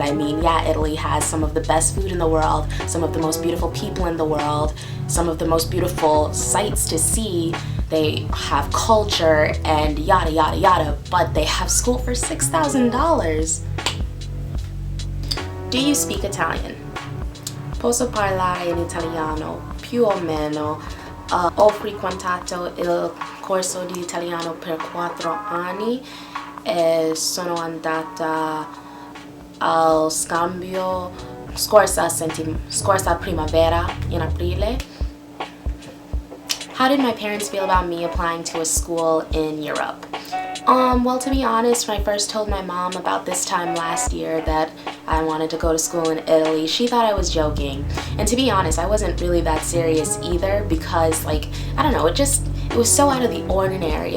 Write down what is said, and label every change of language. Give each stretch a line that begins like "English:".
English: I mean, yeah, Italy has some of the best food in the world, some of the most beautiful people in the world, some of the most beautiful sights to see. They have culture and yada yada yada, but they have school for $6,000. Do you speak Italian?
Italian: Posso parlare in italiano più o meno. Ho frequentato il corso di italiano per 4 anni e sono andata al scambio scorsa primavera in aprile.
English: How did my parents feel about me applying to a school in Europe? Well, to be honest, when I first told my mom about this time last year that I wanted to go to school in Italy, she thought I was joking. And to be honest, I wasn't really that serious either because, like, I don't know, it was so out of the ordinary.